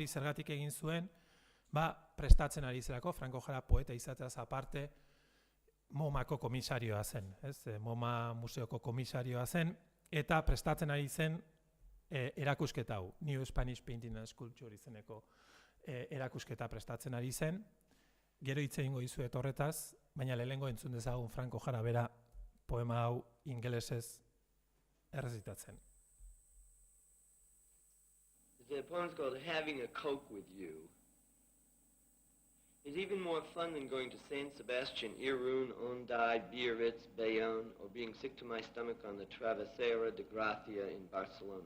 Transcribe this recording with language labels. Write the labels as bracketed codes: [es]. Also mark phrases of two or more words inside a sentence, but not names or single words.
[eu] zergatik egin zuen, prestatzen ari zelako, Franco Jara poeta izateaz aparte, MoMako komisarioa zen, MoMA museoko komisarioa zen, eta prestatzen ari zen erakusketa hau, New Spanish Painting and Sculpture izeneko erakusketa prestatzen ari zen, gero hitz egingo dizuet horretaz, baina lehenengo entzun dezagun Franco Jara bera poema hau ingelesez errezitatzen. [en] The poem's called Having a Coke with You. It's even more fun than going to San Sebastian, Irun, Onday, Biarritz, Bayonne, or being sick to my stomach on the Travesera de Gracia in Barcelona.